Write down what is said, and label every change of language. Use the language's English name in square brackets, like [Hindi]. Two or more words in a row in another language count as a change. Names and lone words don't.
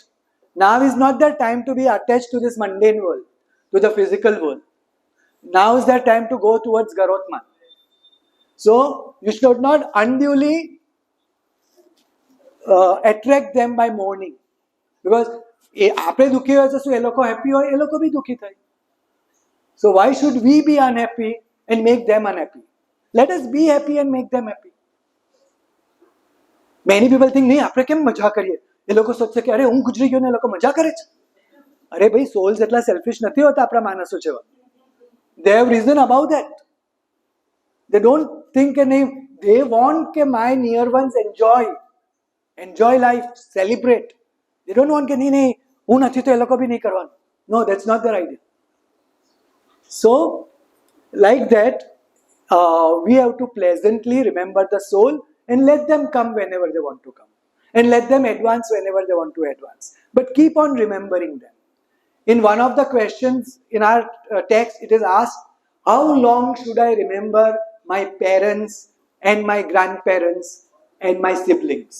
[English] Now is not the time to be attached to this mundane world, to the physical world. Now is the time to go towards Garotman. So you should not unduly attract them by mourning. [Gujarati] Because આપણે દુઃખી હોય તો શું એ લોકો હેપી હોય, એ લોકો બી દુઃખી થાય. [English] So why should we be unhappy and make them unhappy? Let us be happy and make them happy. Many people think [Gujarati] નહીં આપણે કેમ મજા કરીએ. એ લોકો સોચશે કે અરે હું ગુજરી ગયો ને એ લોકો મજા કરે છે. અરે ભાઈ souls એટલા selfish નથી હોતા આપણા માણસો જેવા. [English] They have reason about that. They don't think [Gujarati] કે નહીં, [English] they want કે my near ones enjoy life, celebrate. They don't want [Gujarati] કે નહીં નહીં હું નથી તો એ લોકો બી નહીં કરવાનું. [English] No, that's not their idea. So like that, we have to pleasantly remember the soul and let them come whenever they want to come and let them advance whenever they want to advance, but keep on remembering them. In one of the questions in our text, it is asked, how long should I remember my parents and my grandparents and my siblings?